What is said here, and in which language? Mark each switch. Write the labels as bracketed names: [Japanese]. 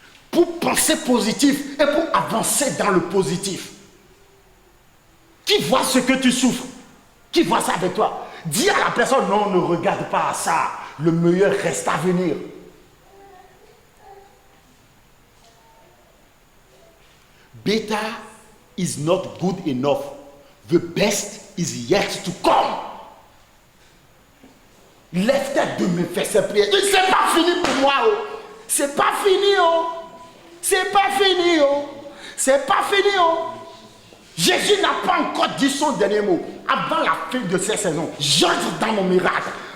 [French] Pour penser positif et pour avancer dans le positif. Qui voit ce que tu souffres? Qui voit ça avec toi? Dis à la personne, non, ne regarde pas à ça. Le meilleur reste à venir. [English] Better is not good enough. The best is yet to come. [French] Lève-toi de me faire cette prière. C'est pas fini pour moi. Oh. C'est pas fini. Oh. C'est pas fini. Oh. C'est pas fini. Oh. Jésus n'a pas encore dit son dernier mot. Avant la fin de cette saison, j'entre dans mon miracle.